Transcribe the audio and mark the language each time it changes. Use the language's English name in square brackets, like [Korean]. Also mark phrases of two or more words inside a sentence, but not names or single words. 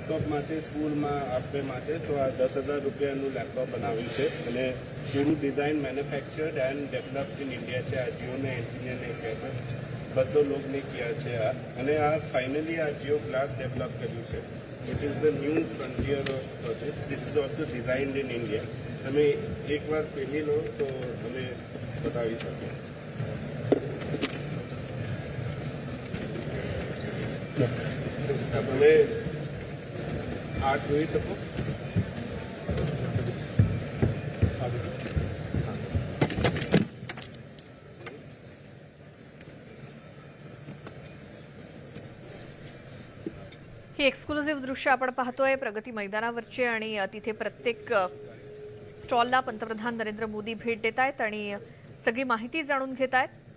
[Gujarati] લેપટોપ માટે સ્કૂલમાં આપવા માટે તો આ 10,000 રૂપિયાનું લેપટોપ બનાવ્યું છે અને પૂરું [English] design manufactured and developed in India [Gujarati] છે. આ જીઓને એન્જિનિયરને કહેવાય 200 લોકોને કિયા છે આ અને આ ફાઇનલી આ જીઓ ગ્લાસ ડેવલપ કર્યું છે [English] which is the new frontier of this. This is also designed in India. [Gujarati] તમે એકવાર પહેલી લો તો તમે બતાવી શકો. તમે આ જોઈ શકો. [Marathi] ही एक्सक्लुझिव्ह दृश्य आपण पाहतोय प्रगती मैदानावरचे आणि तिथे प्रत्येक स्टॉलला पंतप्रधान नरेंद्र मोदी भेट देत आहेत आणि सगळी माहिती जाणून घेत आहेत.